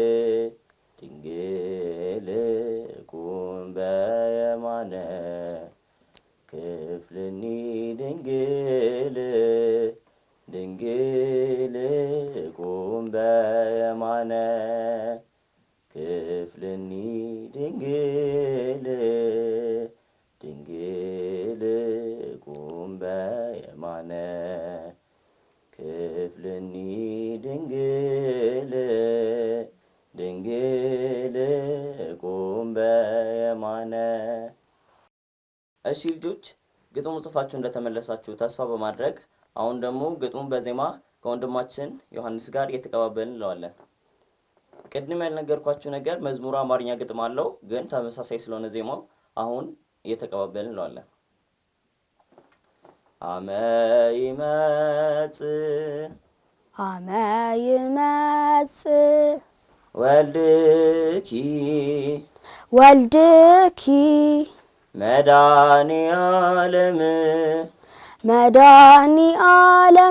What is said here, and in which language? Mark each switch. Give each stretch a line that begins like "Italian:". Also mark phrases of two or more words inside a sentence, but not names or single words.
Geez: ድንግል ቁም በየማነ ክፍልኒ ድንግል ድንግል ቁም በየማነ ክፍልኒ ድንግል ድንግል ቁም በየማነ ክፍልኒ ድንግል ድንግል ቁም በየማነ።
Amharic: እሺ ልጆች ግጥሙ ጽፋችሁ እንደተመለሳችሁ ተስፋ በማድረግ አሁን ደግሞ ግጥሙን በዜማ ከወንድማችን ዮሐንስ ጋር እየተቀባበልን እንለዋለን። ቅድም ያልነገርኳችሁ ነገር መዝሙሩ አማርኛ ግጥም አለው፣ ግን ተመሳሳይ ስለሆነ ዜማው አሁን እየተቀባበልን እንለዋለን።
Geez: አመ ይመጽእ አመ ይመጽእ ወልድኪ ወልድኪ መድኃኔ ዓለም መድኃኔ ዓለም